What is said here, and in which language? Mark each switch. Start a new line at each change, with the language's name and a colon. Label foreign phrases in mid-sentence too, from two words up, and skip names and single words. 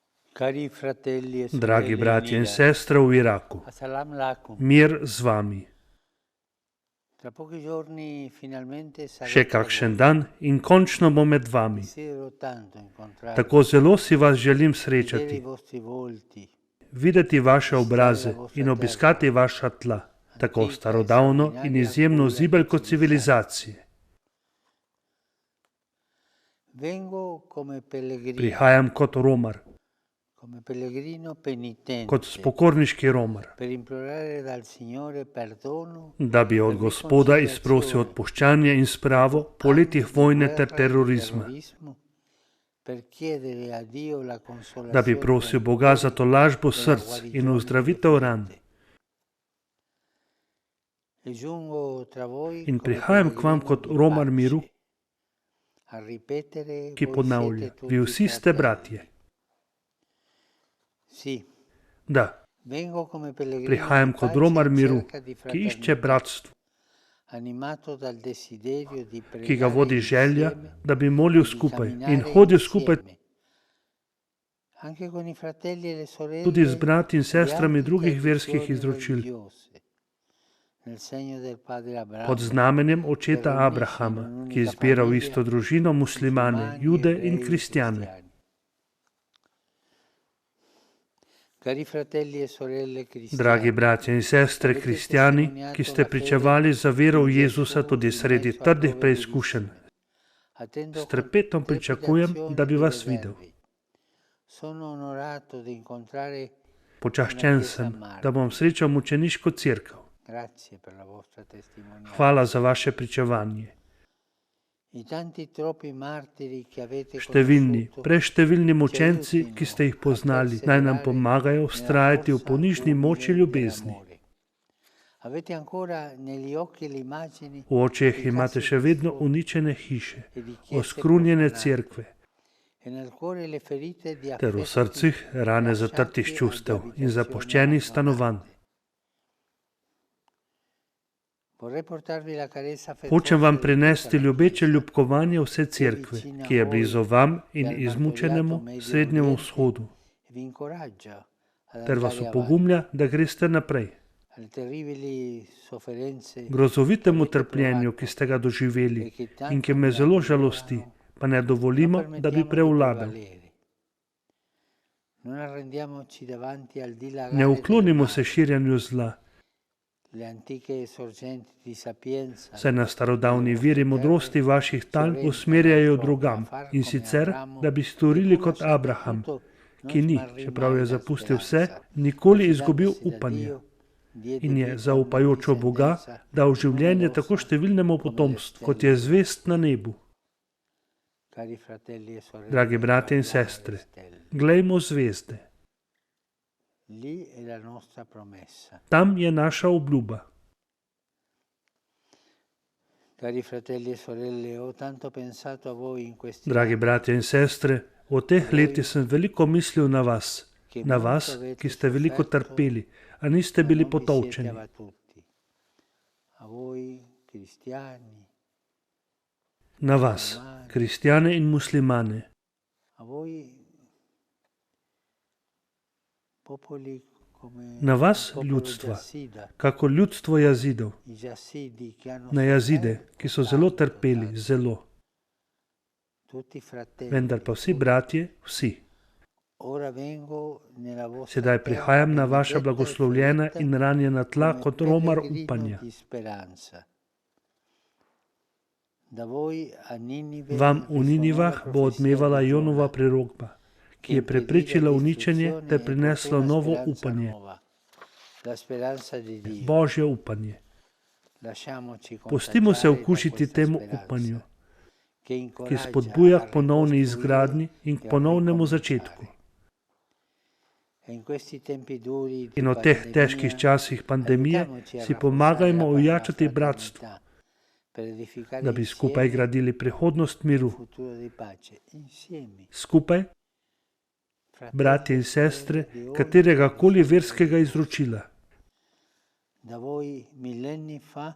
Italian: Cari fratelli e
Slovenian: Dragi
Italian: sorelle in
Slovenian: bratje in Iran, sestre v Iraku,
Arabic: Assalamu alaikum.
Slovenian: mir z vami.
Italian: Tra pochi giorni finalmente sarò
Slovenian: Še
Italian: tra
Slovenian: kakšen
Italian: voi.
Slovenian: dan in končno bom med vami.
Italian: Desidero tanto incontrarvi,
Slovenian: Tako zelo si vas želim
Italian: vedere i
Slovenian: srečati,
Italian: vostri volti,
Slovenian: videti vaše obraze in obiskati vaša tla, tako starodavno in izjemno zibelko civilizacije.
Italian: Vengo come pellegrino,
Slovenian: Prihajam kot romar,
Italian: come pellegrino penitente,
Slovenian: kot spokorniški romar,
Italian: per implorare dal Signore perdono
Slovenian: da bi od Gospoda izprosil odpuščanje in spravo po letih vojne ter terorizma,
Italian: terrorismo, per chiedere a Dio la
Slovenian: da bi
Italian: consolazione
Slovenian: prosil
Italian: del
Slovenian: Boga za
Italian: cuore
Slovenian: tolažbo
Italian: e la
Slovenian: src in
Italian: guarigione
Slovenian: ozdravitev
Italian: delle
Slovenian: ran.
Italian: ferite. E giungo tra voi
Slovenian: In
Italian: come
Slovenian: prihajam k vam
Italian: pellegrino
Slovenian: kot
Italian: di
Slovenian: romar
Italian: pace,
Slovenian: miru,
Italian: a ripetere
Slovenian: ki
Italian: voi
Slovenian: ponavlja,
Italian: siete
Slovenian: vi
Italian: tutti
Slovenian: vsi ste
Italian: fratelli.
Slovenian: bratje.
Italian: Sì,
Slovenian: Da,
Italian: vengo come pellegrino
Slovenian: prihajam
Italian: di
Slovenian: kot
Italian: pace
Slovenian: romar
Italian: in
Slovenian: miru,
Italian: cerca di
Slovenian: ki išče
Italian: fraternità,
Slovenian: bratstvo,
Italian: animato dal desiderio di
Slovenian: ki ga
Italian: pregare
Slovenian: vodi želja,
Italian: insieme
Slovenian: da bi
Italian: e
Slovenian: molil
Italian: di
Slovenian: skupaj in
Italian: camminare
Slovenian: hodil skupaj
Italian: insieme, anche con i fratelli e le
Slovenian: tudi z
Italian: sorelle
Slovenian: brati in
Italian: di
Slovenian: sestrami
Italian: altre
Slovenian: drugih verskih
Italian: tradizioni
Slovenian: izročil,
Italian: religiose, nel segno del padre
Slovenian: pod
Italian: Abramo,
Slovenian: znamenjem
Italian: che
Slovenian: očeta
Italian: riunisce in
Slovenian: Abrahama, ki je
Italian: un'unica
Slovenian: zbiral
Italian: famiglia
Slovenian: isto družino muslimane,
Italian: musulmani,
Slovenian: jude in
Italian: ebrei e
Slovenian: kristjane.
Italian: cristiani. Cari fratelli e sorelle
Slovenian: Dragi
Italian: cristiani,
Slovenian: bratje in sestre kristjani, ki ste pričevali za vero v Jezusa tudi sredi trdih preizkušenj, s trepetom pričakujem, da bi vas videl.
Italian: Sono onorato di incontrare
Slovenian: Počaščen sem, da bom srečal mučeniško cerkev.
Italian: Grazie per la vostra testimonianza.
Slovenian: Hvala za vaše pričevanje.
Italian: I tanti troppi martiri che avete
Slovenian: Številni,
Italian: conosciuto
Slovenian: preštevilni mučenci, ki ste jih poznali, naj nam pomagajo vztrajati v ponižni moči ljubezni.
Italian: Avete ancora negli occhi le immagini
Slovenian: V očeh imate še vedno uničene hiše, oskrunjene cerkve,
Italian: e nel cuore le ferite di
Slovenian: ter v
Italian: affetti
Slovenian: srcih rane zatrtih
Italian: lasciati
Slovenian: čustev
Italian: ad
Slovenian: in
Italian: abitazioni
Slovenian: zapuščenih stanovanj.
Italian: abbandonate. Vorrei portarvi la carezza
Slovenian: Hočem vam
Italian: affettuosa di
Slovenian: prinesti
Italian: tutta la
Slovenian: ljubeče
Italian: Chiesa,
Slovenian: ljubkovanje vse cerkve, ki je blizu vam in izmučenemu Srednjemu vzhodu,
Italian: e vi incoraggia ad
Slovenian: ter vas
Italian: andare
Slovenian: opogumlja, da greste naprej.
Italian: alle terribili sofferenze
Slovenian: Grozovitemu trpljenju, ki ste ga doživeli in ki me zelo žalosti, pa ne dovolimo, da bi prevladal.
Italian: Non arrendiamoci davanti al
Slovenian: Ne
Italian: dilagare
Slovenian: uklonimo
Italian: del
Slovenian: se širjenju zla,
Italian: le antiche sorgenti di sapienza
Slovenian: saj na starodavni viri modrosti vaših tal usmerjajo drugam, in sicer, da bi storili kot Abraham, ki ni, čeprav je zapustil vse, nikoli izgubil upanja in je, zaupajoč v Boga, dal življenje tako številnemu potomstvu, kot je zvest na nebu.
Italian: Cari fratelli e sorelle,
Slovenian: Dragi bratje in sestre,
Italian: stelle,
Slovenian: glejmo zvezde.
Italian: lì è la nostra promessa.
Slovenian: Tam je naša obljuba.
Italian: Cari fratelli e sorelle, ho tanto pensato a voi in questi
Slovenian: Dragi
Italian: anni,
Slovenian: bratje in sestre, v teh letih sem veliko mislil na vas, ki ste veliko trpeli, a niste
Italian: ma
Slovenian: bili
Italian: non vi siete
Slovenian: potolčeni.
Italian: abbattuti. A voi cristiani,
Slovenian: Na vas, kristjane in muslimane,
Italian: a voi popoli come
Slovenian: na vas,
Italian: il popolo
Slovenian: ljudstva,
Italian: Jassida,
Slovenian: kako ljudstvo jazidov,
Italian: i Jassidi che hanno
Slovenian: na jazide,
Italian: sofferto
Slovenian: ki so zelo
Italian: tanto,
Slovenian: trpeli,
Italian: tanto.
Slovenian: zelo,
Italian: Tutti fratelli,
Slovenian: vendar pa vsi bratje, vsi.
Italian: ora vengo nella vostra
Slovenian: Sedaj
Italian: terra
Slovenian: prihajam na vaša
Italian: benedetta e
Slovenian: blagoslovljena
Italian: ferita
Slovenian: in ranjena tla
Italian: come
Slovenian: kot romar
Italian: pellegrino
Slovenian: upanja.
Italian: di speranza. Da voi a Ninive
Slovenian: Vam v Ninivah
Italian: risuona la
Slovenian: bo odmevala
Italian: profezia di
Slovenian: Jonova
Italian: Giona,
Slovenian: prerokba, ki je preprečila uničenje ter prinesla novo upanje,
Italian: la speranza di Dio.
Slovenian: božje upanje.
Italian: Lasciamoci
Slovenian: Pustimo se
Italian: contagiare da
Slovenian: okušiti
Italian: questa
Slovenian: temu
Italian: speranza,
Slovenian: upanju,
Italian: che
Slovenian: ki
Italian: incoraggia
Slovenian: spodbuja
Italian: a
Slovenian: k ponovni
Italian: ricostruire
Slovenian: izgradnji in k
Italian: e a
Slovenian: ponovnemu
Italian: ricominciare.
Slovenian: začetku.
Italian: E in questi tempi duri di
Slovenian: In v teh
Italian: pandemia,
Slovenian: težkih časih pandemije
Italian: aiutiamoci a
Slovenian: si
Italian: rafforzare
Slovenian: pomagajmo
Italian: la
Slovenian: ojačati
Italian: fraternità
Slovenian: bratstvo,
Italian: per edificare
Slovenian: da bi skupaj
Italian: insieme
Slovenian: gradili prihodnost
Italian: un
Slovenian: miru.
Italian: futuro di pace. Insieme,
Slovenian: Skupaj,
Italian: fratelli
Slovenian: bratje
Italian: e
Slovenian: in sestre,
Italian: sorelle di ogni
Slovenian: katerega koli
Italian: religione.
Slovenian: verskega izročila.
Italian: Da voi millenni fa,